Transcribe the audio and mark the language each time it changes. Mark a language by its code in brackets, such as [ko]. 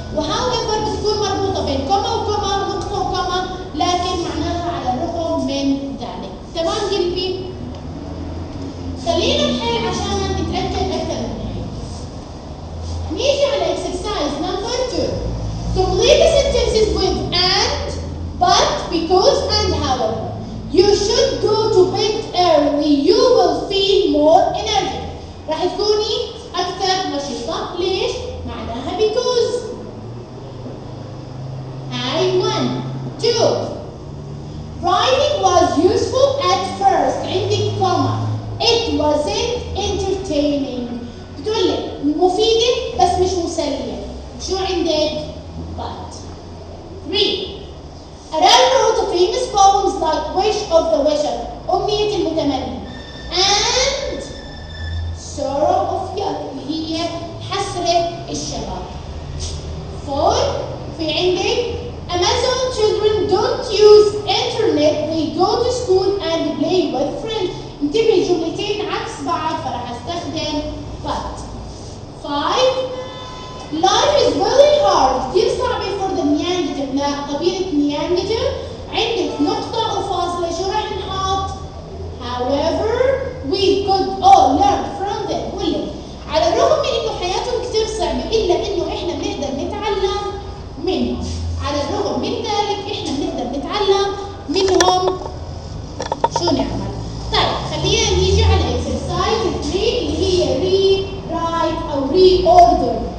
[ar] وhowever بتكون مربوطة بين كوما وكوما ونقطة وكوما، لكن معناها على الرغم من ذلك. تمام قلبي؟ خلينا نحل عشان نتأكد أكثر من هيك. نيجي على [en] exercise number 2. complete the sentences with and, but, because, and however. You should go to bed early. You will feel more energy. [ar] راح تكوني أكثر نشيطة. ليش؟ معناها because. هاي 1. 2. [en] Writing was useful at first. [ar] عندك [en] comma. It wasn't entertaining. [ar] بتقول لك مفيدة بس مش مسلية. شو عندك؟ but. 3. [en] Adele wrote a famous poems like Wish of the Wisher. [ar] أمنية المتمني. [en] And Sorrow of Youth [ar] اللي هي حسرة الشباب. [en] 4. [ar] في عندك [en] Amazon children don't use internet. They go to school and play with friends. [ar] انتبهي الجملتين عكس بعض فراح استخدم but. [en] 5. Life is really hard. [ar] كثير صعبة [en] for the Neanderthal. [ar] قبيلة Neanderthal. عندك نقطة وفاصلة. شو راح نحط؟ [en] However we could all learn from them. [ar] قولي على الرغم من إنه حياتهم كثير صعبة إلا إنه إحنا بنقدر نتعلم منهم. على الرغم من ذلك إحنا بنقدر نتعلم منهم. شو نعمل؟ طيب خلينا نيجي على exercise 3 اللي هي rewrite أو reorder.